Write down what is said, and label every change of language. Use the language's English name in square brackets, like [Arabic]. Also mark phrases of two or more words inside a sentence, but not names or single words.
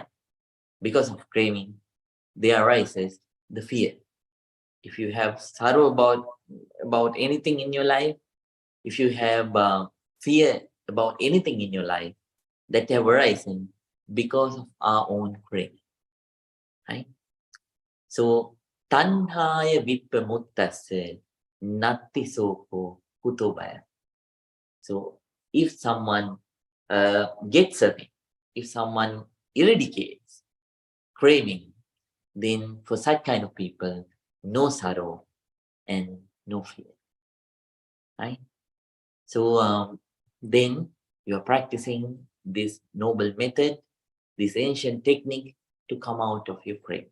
[English] Because of craving, there arises the fear. If you have sorrow about anything in your life, if you have fear about anything in your life, that have arisen because of our own craving, right? [Pali] So tanhaya vipamuttase natti soko kutobaya. [English] So if someone gets away, if someone eradicates craving, then for such kind of people, no sorrow and no fear, right? So then you are practicing this noble method, this ancient technique to come out of your craving.